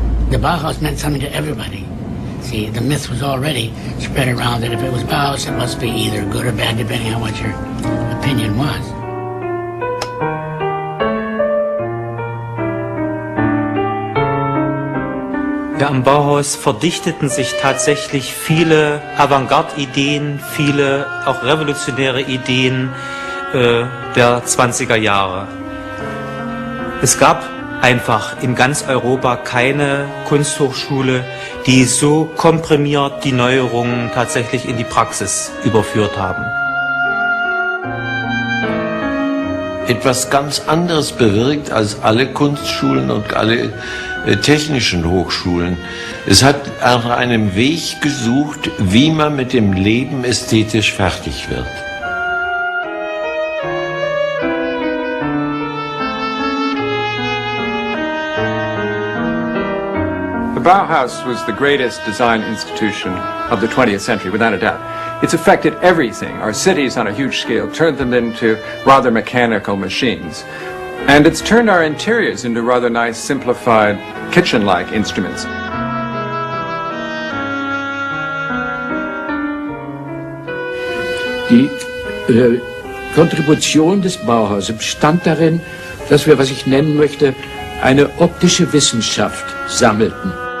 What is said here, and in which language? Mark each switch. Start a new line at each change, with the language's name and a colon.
English: The Bauhaus meant something to everybody. See, the myth was already spread around that if it was Bauhaus, it must be either good or bad, depending on what your opinion was.
German: Ja, am Bauhaus verdichteten sich tatsächlich viele Avantgarde-Ideen, viele auch revolutionäre Ideen der 20er Jahre. Es gab einfach in ganz Europa keine Kunsthochschule, die so komprimiert die Neuerungen tatsächlich in die Praxis überführt haben. Etwas ganz anderes bewirkt als alle Kunstschulen und alle technischen Hochschulen. Es hat nach einem Weg gesucht, wie man mit dem Leben ästhetisch fertig wird.
English: The Bauhaus was the greatest design institution of the 20th century, without a doubt. It's affected everything. Our cities on a huge scale turned them into rather mechanical machines. And it's turned our interiors into rather nice, simplified, kitchen-like instruments.
German: Die Kontribution des Bauhauses bestand darin, dass wir, was ich nennen möchte, eine optische Wissenschaft sammelten.